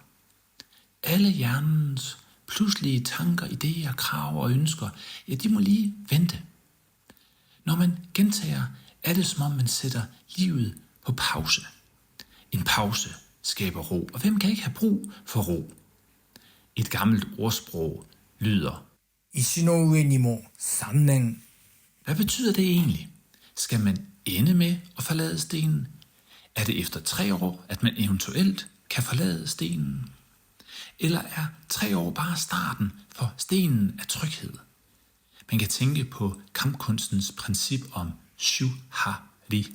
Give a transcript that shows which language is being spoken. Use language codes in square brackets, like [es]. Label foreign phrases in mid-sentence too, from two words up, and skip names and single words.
[da] Alle hjernens pludselige tanker, idéer, krav og ønsker, ja, de må lige vente. Når man gentager, er det som om man sætter livet på pause. En pause skaber ro, og hvem kan ikke have brug for ro? Et gammelt ordsprog lyder: [ja] 石の上にも3年。 [da] Hvad betyder det egentlig? Skal man ende med at forlade stenen? Er det efter 3 år, at man eventuelt kan forlade stenen? Eller er 3 år bare starten for stenen af tryghed? Man kan tænke på kampkunstens princip om shuhari.